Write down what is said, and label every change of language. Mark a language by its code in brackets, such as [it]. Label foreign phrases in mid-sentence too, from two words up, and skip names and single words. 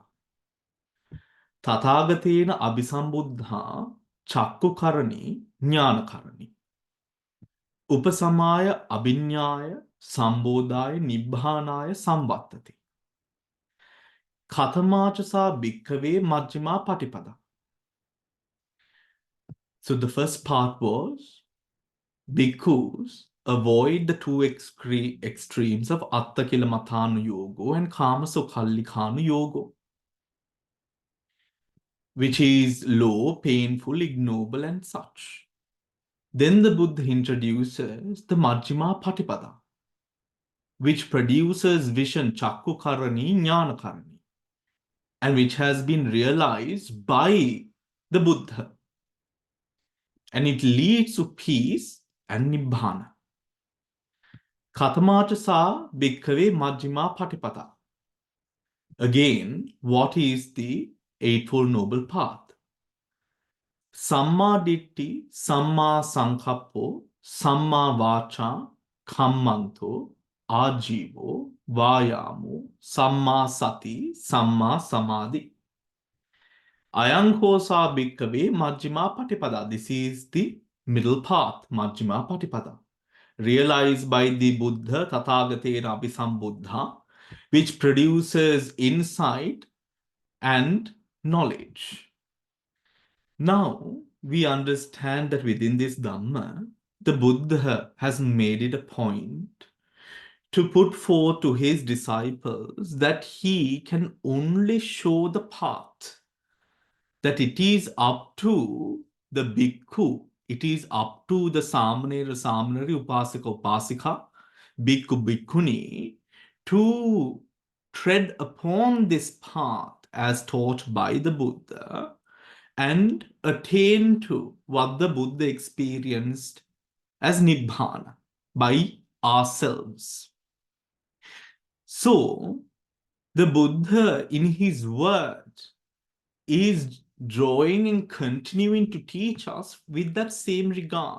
[pi] Tathagatena abhisambuddha chakkukarani jnanakarani. Upasamaya abhinyaya sambodhaya nibbhanaya samvattati. Kathamachasa bhikkave majjhima patipada. [en] So the first part was bhikkhus avoid the two extremes of [pi] Attakila Yogo [en] and [pi] Kamasukhallikanu Yogo, [en] which is low, painful, ignoble, and such. Then the Buddha introduces the [pi] Majjhima Patipada, [en] which produces vision, [pi] Chakkukarani, Jnanakarani, [en] and which has been realized by the Buddha. And it leads to peace and Nibbana. [pi] Kathamacha sa bhikkhave majjhima patipada. [en] Again, what is the Eightfold Noble Path? [pi] Samma ditti, samma sankappo, samma vacha, kammanto, ajivo, vayamo, samma sati, samma samadhi. Ayankosa bhikkhave majjhima patipada. [en] This is the middle path, [pi] majjhima patipada, [en] realized by the Buddha, [pi] Tathagatena Abhisambuddha, [en] which produces insight and knowledge. Now, we understand that within this Dhamma, the Buddha has made it a point to put forth to his disciples that he can only show the path, that it is up to the bhikkhu, it is up to the [pi] samanera, upasaka, upasika, bhikkhu, bhikkhuni, [en] to tread upon this path as taught by the Buddha and attain to what the Buddha experienced as Nibbana by ourselves. So, the Buddha in his words is drawing and continuing to teach us with that same regard.